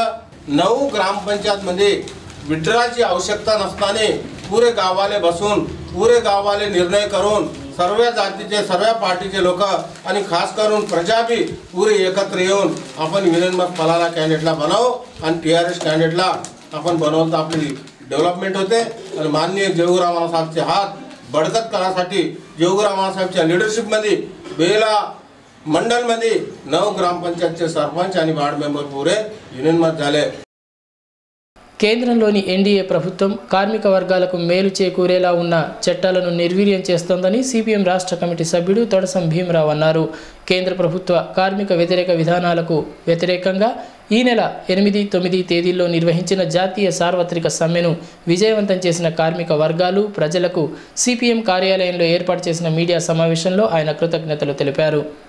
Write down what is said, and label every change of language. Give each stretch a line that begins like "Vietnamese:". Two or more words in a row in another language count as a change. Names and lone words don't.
Marathi: 9 ग्रामपंचायत मध्ये विड्राची आवश्यकता नसताना पुरे गाववाले बसून पुरे गाववाले निर्णय करून सर्व जातीचे सर्व पार्टीचे लोक आणि खास करून प्रजा भी पुरे एकत्र येऊन आपण युनियन मत पलाला कॅन्डिडेटला बनावू आणि टीआरएस कॅन्डिडेटला आपण बनवलं तर आपली डेव्हलपमेंट होते. आणि माननीय जोगू रामनाथ साहेबचे हात बळकट करण्यासाठी जोगू रामनाथ साहेबच्या लीडरशिप मध्ये बेला मंडलमध्ये 9 ग्रामपंचायतचे सरपंच आणि
English: ward member
Marathi: पुरे युनियनमध्ये झाले.
Telugu: కేంద్రంలోని ఎన్డీఏ ప్రభుత్వం కార్మిక వర్గాలకు మేలు చేకూరేలా ఉన్న చట్టాలను నిర్వీర్యం చేస్తోందని సిపిఎం రాష్ట్ర కమిటీ సభ్యుడు తొడసం భీమరావు అన్నారు. కేంద్ర ప్రభుత్వ కార్మిక వ్యతిరేక విధానాలకు వ్యతిరేకంగా ఈ నెల 8, 9 తేదీల్లో నిర్వహించిన జాతీయ సార్వత్రిక సమ్మెను విజయవంతం చేసిన కార్మిక వర్గాలు ప్రజలకు సిపిఎం కార్యాలయంలో ఏర్పాటు చేసిన మీడియా సమావేశంలో ఆయన కృతజ్ఞతలు తెలిపారు.